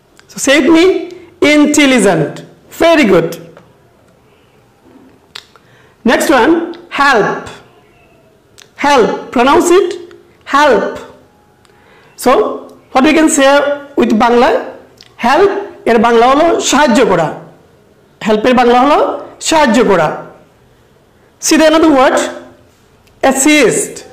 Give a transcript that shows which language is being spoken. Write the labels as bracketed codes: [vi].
[en] So say with me, intelligent. Very good. Next one, help. Help. Pronounce it, help. So what we can say with Bangla? [bn] Help এর বাংলা হলো সাহায্য করা। Help এর বাংলা হলো সাহায্য করা। [en] See the another word, assist.